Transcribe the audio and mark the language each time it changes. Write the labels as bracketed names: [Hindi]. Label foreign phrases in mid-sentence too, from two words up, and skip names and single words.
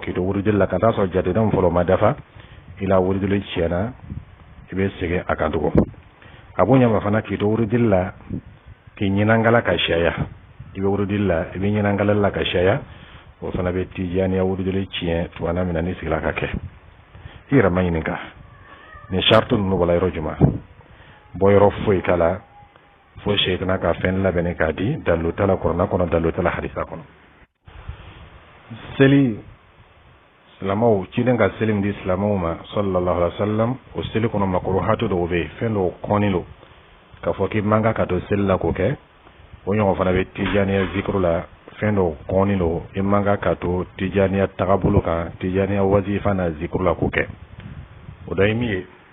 [Bambara] k'i to wurudili la ka taa sɔrɔ jatedenw fɔlɔ ma dafa i la wurudili tiɲɛna i bɛ segin a kan tugun a b'o ɲama fana k'i to wurudili la k'i ɲinangala ka siyaya i bɛ wurudili la i bɛ ɲinangala la ka siyaya o fana bɛ tijaniya wurudili tiɲɛ tuma min na ni sigila ka kɛ i yɛrɛ ma ɲininka nin sartu ninnu bɔla yɔrɔ juma bɔ yɔrɔ foyi t'a la fo seetana ka fɛn labɛnni k'a di dalilu t'a la kuranɛ kɔnɔ dalilu t'a la hadisa kɔnɔ seli silamɛw cilen ka seli min di silamɛw ma [Arabic] صلى الله عليه وسلم [Bambara] o seli kɔnɔ makruhatu dɔw bɛ yen fɛn dɔw kɔni don k'a fɔ k'i man kan ka to seli la k'o kɛ o ɲɔgɔn fana bɛ tijaniya zikuru la fɛn dɔw kɔni don i man kan ka to tijaniya tagabolo kan tijaniya wazifa na zikuru la k'o kɛ o dɔ ye min ye